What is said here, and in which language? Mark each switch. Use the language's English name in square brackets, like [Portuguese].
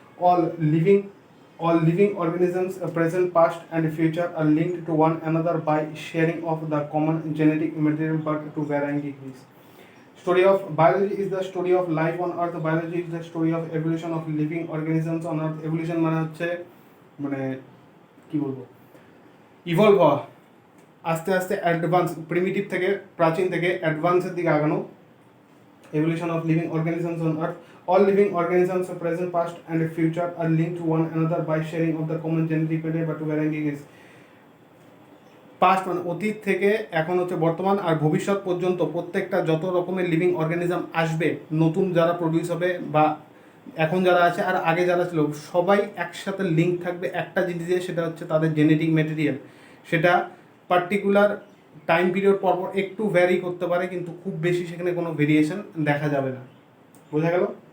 [English] All living organisms, present, past, and future, are linked to one another by sharing of the common genetic material, but to varying degrees. Story of biology is the story of life on earth. Biology is the story of evolution of living organisms on earth. [Bangla] Evolution মানে হচ্ছে মানে কি বলবো, evolve হওয়া, আস্তে আস্তে advance, primitive থেকে প্রাচীন থেকে অ্যাডভান্সের দিকে আগানো। [English] Evolution of living organisms on earth. All living organisms, present, past, and future, are linked to one another by sharing of the common genetic material, but to varying degrees. [Bangla] Past মানে অতীত থেকে এখন হচ্ছে বর্তমান আর ভবিষ্যৎ পর্যন্ত প্রত্যেকটা যত রকমের লিভিং অর্গানিজম আসবে, নতুন যারা প্রডিউস হবে বা এখন যারা আছে আর আগে যারা ছিল, সবাই একসাথে লিঙ্ক থাকবে একটা জিনিসে, সেটা হচ্ছে তাদের জেনেটিক ম্যাটেরিয়াল। সেটা পার্টিকুলার টাইম পিরিয়ড পর পর একটু ভ্যারি করতে পারে, কিন্তু খুব বেশি সেখানে কোনো ভেরিয়েশন দেখা যাবে না। বোঝা গেল?